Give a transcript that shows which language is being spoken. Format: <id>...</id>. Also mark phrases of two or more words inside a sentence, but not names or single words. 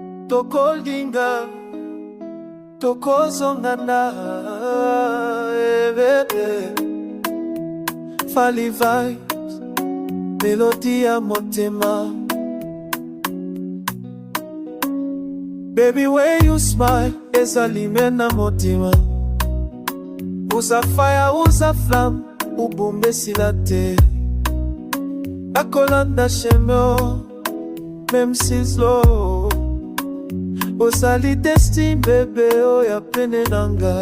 <ln>tokolinga tokozongana bebe. Fali vibes, melody ya motema.</ln> <en>Baby, when you smile,</en> <ln>ezalime na motima. Uza fire, uza flamme, ubumbe silate. Akolanda chemio,</ln> <fr>même si</fr> <ln>slow. Ozali destin, bébé, oh ya pene nangai.</ln>